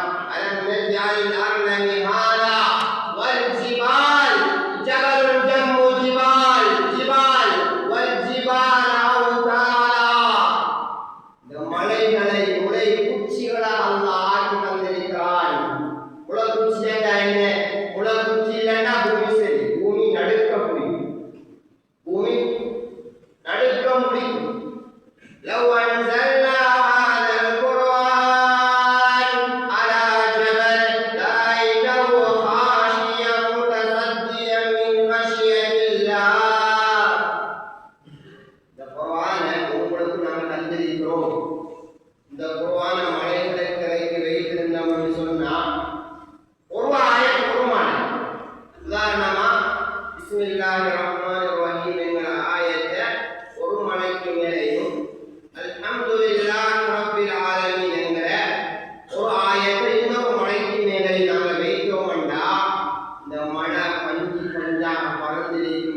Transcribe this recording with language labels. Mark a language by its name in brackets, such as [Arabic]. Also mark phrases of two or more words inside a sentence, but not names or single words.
[Arabic] ألم نجعل الأرض مهادا والجبال جبل جمع جبال جبال والجبال أوتادا, [Tamil] இந்த மலைகளை முளை குச்சிகளாக அல்லாஹ் ஆக்கி தந்திருக்கிறான். முளைக்குச்சி என்ன? முளைக்குச்சி இல்லைன்னா பூமி சரி, பூமி நடுக்க முடியும், பூமி நடுக்க முடியும். [Arabic] لو أنزلنا هذا القرآن على جبل لرأيته خاشعا متصدعا من خشية الله. [Tamil] இந்த குர்ஆனை உங்களுக்கு நாங்கள் தந்திருக்கிறோம். இந்த குர்ஆனை மலைகளுக்கு இறக்கி வைத்திருந்தோம்னு சொன்னா ஒரு ஆயத் குர்ஆன். உதாரணமா [Arabic] بسم الله الرحمن الرحيم [Tamil] என்கிற ஆயத்தை ஒரு மலைக்கு மேலேயும் [Arabic] الحمد لله رب العالمين [Tamil] என்கிற ஒரு ஆயத்தை இன்னொரு மலைக்கு மேலே நாங்கள் வைத்தோம்னா இந்த மழை பஞ்சு பஞ்சாக பறந்திருக்கும்.